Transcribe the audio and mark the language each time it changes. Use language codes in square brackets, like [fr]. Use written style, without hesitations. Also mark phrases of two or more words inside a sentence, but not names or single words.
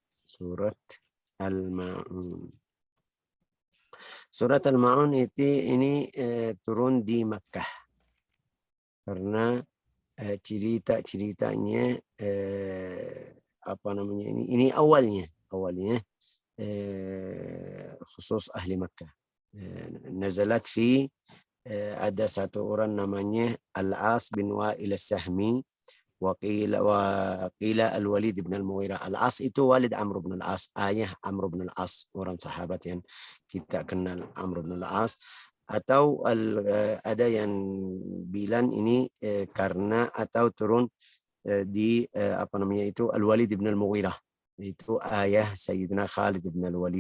[id] Surat Al-Ma'un ini turun di Makkah karena ceritanya ini awalnya khusus ahli Makkah. [ar] نزلت في [id] ada satu orang namanya Al-As bin Wa'il As-Sahmi وقيل Al-Walid bin Al-Mughirah. Al-As itu walid Amr bin Al-As, ayah Amr bin Al-As, orang sahabat yang kita kenal Amr bin Al-As. Atau ada yang bilang ini karena atau turun di Al-Walid bin Al-Mughirah, itu ayah Sayyidina Khalid bin Al-Walid.